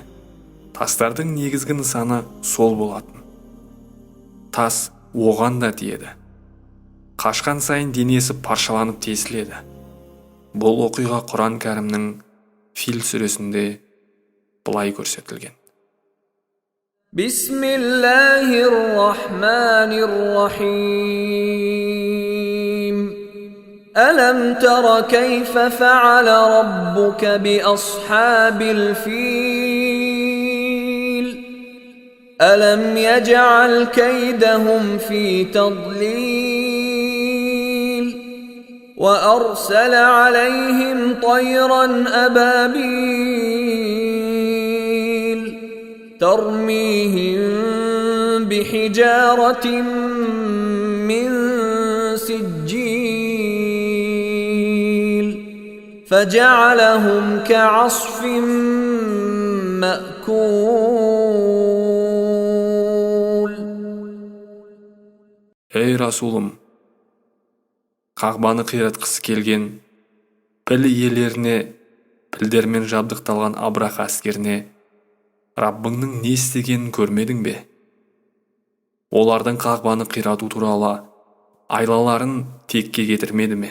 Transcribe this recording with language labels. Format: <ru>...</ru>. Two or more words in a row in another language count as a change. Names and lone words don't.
<kk>Тастардың негізгі нысаны сол болатын. Тас оған да тиеді. Қашқан сайын денесі паршаланып тесіледі. Бұл оқиға Құран кәрімнің Фил сүресінде былай көрсетілген.</kk> <ar>بسم الله الرحمن الرحيم. ألم تر كيف فعل ربك بأصحاب الفيل. ألم يجعل كيدهم في تضليل. وأرسل عليهم طيرا أبابيل ترميهم بحجارة من سجيل فجعلهم كعصف مأكول.</ar> <kk>Ey Расулым, Қағбаны қиратқысы келген піл иелеріне, пілдермен жабдықталған Абраха әскеріне Раббыңның не істегенін көрмедің бе? Олардың Қағбаны қирату туралы айлаларын текке кетірмеді ме?</kk>